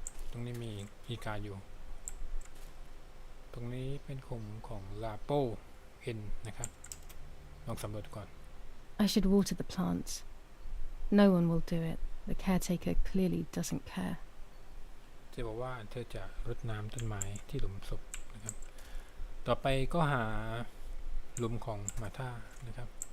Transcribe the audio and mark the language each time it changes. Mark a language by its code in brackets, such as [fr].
[th] ตรงนี้มีอีกาอยู่ตรงนี้เป็นขุมของลาโปเอ็นนะครับลองสำรวจก่อน [en] I should water the plants. No one will do it. The caretaker clearly doesn't care. [th] จะบอกว่าเธอจะรดน้ำต้นไม้ที่หลุมศพนะครับต่อไปก็หาหลุมของมาธานะครับ